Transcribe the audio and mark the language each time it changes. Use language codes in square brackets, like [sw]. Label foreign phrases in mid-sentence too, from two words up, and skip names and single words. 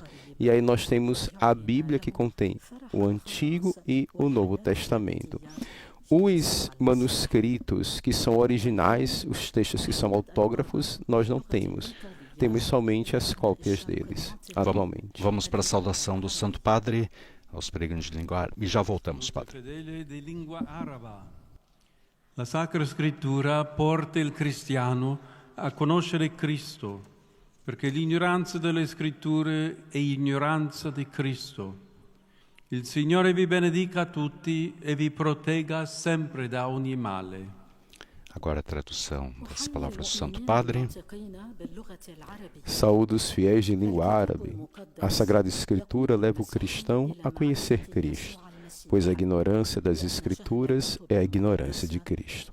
[pt] E aí nós temos a Bíblia, que contém o Antigo e o Novo Testamento. Os manuscritos que são originais, os textos que são autógrafos, nós não temos. Temos somente as cópias deles, atualmente. Vamos para a saudação do Santo Padre aos peregrinos de língua árabe. E já voltamos, Padre. [it] La Sacra Scrittura porta il cristiano a conoscere Cristo, perché l'ignoranza delle Scritture è ignoranza di Cristo. Il Signore vi benedica a tutti e vi protegga sempre da ogni male. [pt] Agora a tradução das palavras do Santo Padre. Saúdo os fiéis de língua árabe. A Sagrada Escritura leva o cristão a conhecer Cristo, pois a ignorância das Escrituras é a ignorância de Cristo.